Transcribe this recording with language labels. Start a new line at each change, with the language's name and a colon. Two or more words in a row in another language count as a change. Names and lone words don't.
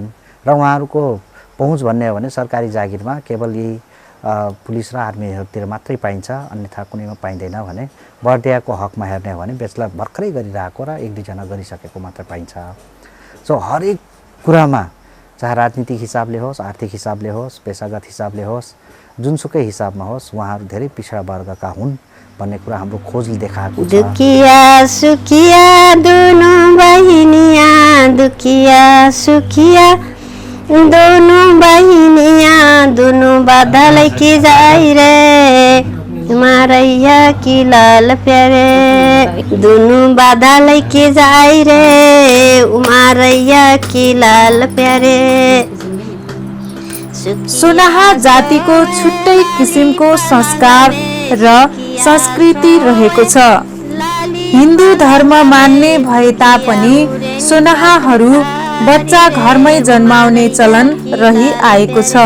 Nepali: र उहाँहरूको पहुँच भन्ने हो भने सरकारी जागिरमा केवल यही पुलिस र आर्मीहरूतिर मात्रै पाइन्छ, अन्यथा कुनैमा पाइँदैन भने बर्दियाको हकमा हेर्ने हो भने ब्याचलर भर्खरै गरिरहेको र 1-2 जना गरिसकेको मात्र पाइन्छ। सो हरेक कुरामा, चाहे राजनीतिक हिसाबले होस्, आर्थिक हिसाबले होस्, पेसागत हिसाबले होस्, जुनसुकै हिसाबमा होस्, उहाँहरू धेरै पिछडा वर्गका हुन् भन्ने कुरा हाम्रो खोजले देखाएको छ।
Bhojpuri: दुखिया सुखिया दोनों बहिनियाँ, दुखिया सुखिया दोनों बहिनियाँ, दोनों बाधा लेके जाई रे मारैया की लाल प्यारे, दोनों बाधा लेके जाई रे मारैया की लाल प्यारे।
Nepali: सोनाहा जातिको छुट्टै किसिमको संस्कार र संस्कृति रहेको छ। हिन्दू धर्म मान्ने भए तापनि सोनाहाहरू बच्चा घरमै जन्माउने चलन रही आएको छ।